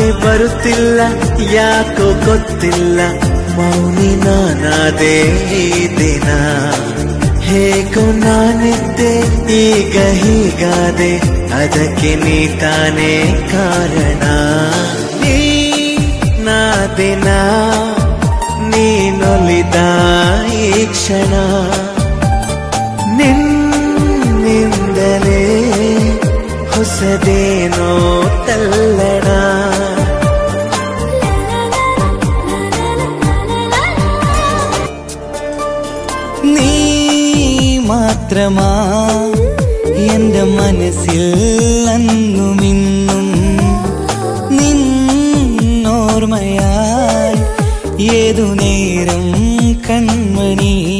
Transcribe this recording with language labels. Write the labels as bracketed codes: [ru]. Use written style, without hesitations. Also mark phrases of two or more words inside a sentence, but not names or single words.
[kn] ಬರುತ್ತಿಲ್ಲ ಯಾಕೋ ಗೊತ್ತಿಲ್ಲ ಮೌನಿ ನಾನಾದೆ ಈ ದಿನ ಹೇಗೋ ನಾನಿದ್ದೆ ಈಗ ಹೀಗಾದೆ ಅದಕ್ಕೆ ನೀ ತಾನೇ ಕಾರಣ ನೀ ನಾ ದಿನ ನೀನೊಲಿದ ಈ ಕ್ಷಣ ನಿನ್ನಿಂದಲೇ ಹೊಸದೇನೋ ತಲ್ಲಣ [ml] നീ മാത്രമാ എന്റെ മനസ്സിൽ അന്നും ഇന്നും നിന്നോർമ്മയായി ഏതു നേരം കൺമണി